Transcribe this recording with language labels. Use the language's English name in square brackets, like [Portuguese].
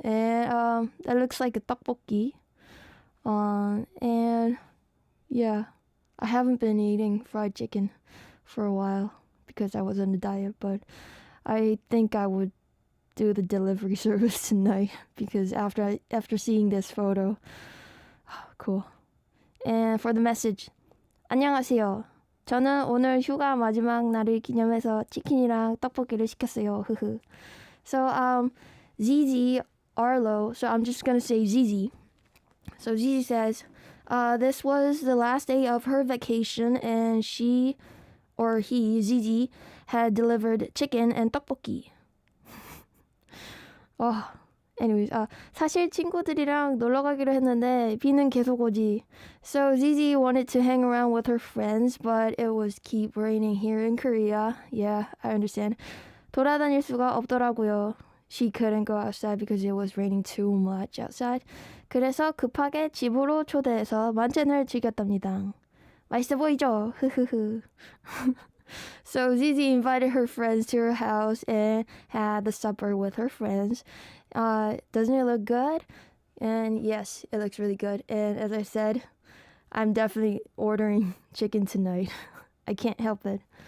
[English] And that looks like a tteokbokki. And yeah, I haven't been eating fried chicken for a while because I was on a diet, but I think I would do the delivery service tonight because after seeing this photo. Cool. And for the message. [Korean] 안녕하세요. 저는 오늘 휴가 마지막 날을 기념해서 치킨이랑 떡볶이를 시켰어요. [English] So ZZ Arlo, so I'm just going to say ZZ. So ZZ says, this was the last day of her vacation and she, or he, ZZ, had delivered chicken and 떡볶이. [Korean] Anyways, 사실 친구들이랑 놀러 가기로 했는데 비는 계속 오지. [English] So ZZ wanted to hang around with her friends, but it was keep raining here in Korea. Yeah, I understand. [Korean] 돌아다닐 수가 없더라고요. [English] She couldn't go outside because it was raining too much outside. [Korean] 그래서 급하게 집으로 초대해서 만찬을 즐겼답니다. 맛있어 보이죠? [English] So ZZ invited her friends to her house and had the supper with her friends. Doesn't it look good? And yes, it looks really good. And as I said, I'm definitely ordering chicken tonight. I can't help it.